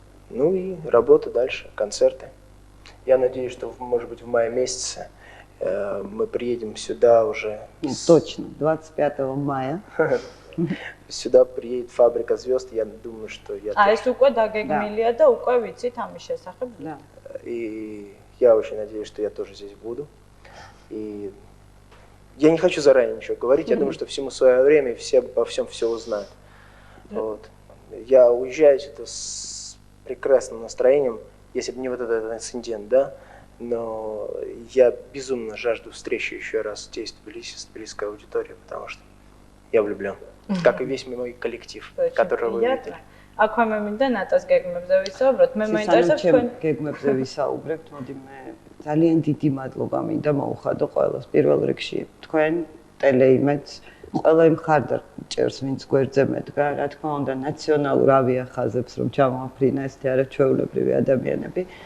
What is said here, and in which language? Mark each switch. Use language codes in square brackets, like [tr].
[ru] Ну и работа дальше, концерты. Я надеюсь, что, может быть, в мае месяце мы приедем сюда уже. Точно, 25 мая. Сюда приедет «Фабрика звезд», я думаю, что я... [ka] ეს უკვე დაგეგმილია და უკვე ვიცით ამის შესახებ. [ru] Да. И я очень надеюсь, что я тоже здесь буду. И я не хочу заранее ничего говорить, я думаю, что всему свое время, и все обо всем все узнают. Вот. Я уезжаю сюда с прекрасным настроением, если бы не вот этот инцидент, да, но я безумно жажду встречи еще раз здесь, в Тбилиси, с тбилисской аудиторией, потому что я влюблен. Как и весь мой коллектив, который вы видели. [ka] აქვე მე მინდა ნატას გეგმებზე ვისაუბროთ. მე მაინტერესებს თქვენ გეგმებზე ვისაუბრებთ, მოდი მე ძალიან დიდი მადლობა მინდა მოუხადო ყველას. პირველ რიგში თქვენ ტელეიმედს, ყველა იმ მხარდაჭერს, ვინც გვერდზე მედგა, რა თქმა უნდა, ნაციონალურ ავიახაზებს რომ ჩამოაფრინა ესეთი არაჩვეულებრივი ადამიანები.